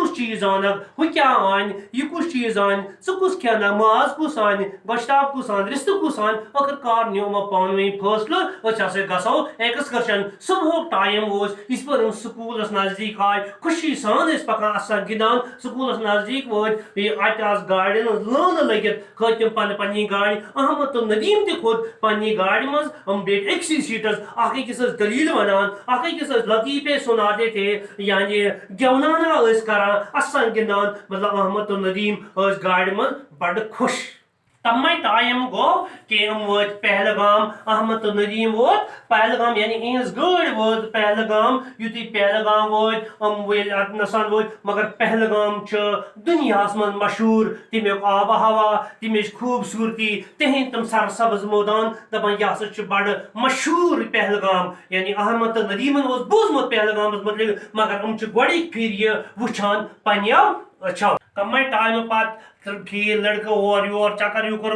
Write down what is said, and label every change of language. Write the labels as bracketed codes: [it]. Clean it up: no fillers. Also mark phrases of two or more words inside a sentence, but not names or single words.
[ks] کُس چیٖز انکھ ہُہ کیٛاہ انہِ یہِ کُس چیٖز انہِ ژٕ کُس کھٮ۪نکھ ماز کُس انہِ گۄشتاب کُس انہِ رستہٕ کُس انہِ ٲخٕر کار نیوٗ یِمو پانہٕ ؤنۍ فٲصلہٕ أسۍ ہسا گژھو ایکسکرشن صبحُک ٹایم اوس یِژ پٲٹھۍ یِم سکوٗلس نزدیٖک آے خوشی سان ٲسۍ پکان اَسان گِنٛدان سکوٗلس نزدیٖک وٲتۍ اتہِ آسہٕ گاڑٮ۪ن ہٕنٛز لٲنہٕ لٔگِتھ کھٔتۍ تِم پننہِ گاڑِ احمد تہٕ ندیٖم تہِ کھوٚت پننہِ گاڑِ منٛز یِم بیٖٹھۍ أکسٕے سیٖٹس اکھ أکِس ٲسۍ دٔلیٖل ونان اکھ أکِس ٲسۍ [ur] لطیٖفے سُناتے تھے [ks] یعنی گٮ۪ونانا ٲسۍ کران اَسان گِنٛدان مطلب احمد تہٕ ندیٖم ٲسۍ گاڑِ منٛز بڑٕ خۄش تمے ٹایم گوٚو کہِ یِم وٲتۍ پہلگام احمد تہٕ ندیٖم ووت پہلگام یعنی یِہنٛز گٲڑۍ وٲژ پہلگام یُتھُے پہلگام وٲتۍ یِم ییٚلہِ اتنسن وٲتۍ مگر پہلگام چھُ دُنیاہس منٛز مشہوٗر تمیُک آبہٕ ہوا تمِچ خوٗبصوٗرتی تِہنٛدۍ تِم سرسبز مٲدان دپان یہِ ہسا چھُ بڑٕ مشہوٗر پہلگام یعنی احمد تہٕ ندیٖمن اوس بوٗزمُت پہلگامس متعلق مگر یِم چھِ گۄڈٕنِکۍ پھِرِ یہِ وٕچھان پننیو أچھو تمے ٹایمہٕ پتہٕ کھیٖرۍ لڑکہٕ اورٕ یور چکر ہیوٗ کوٚرُکھ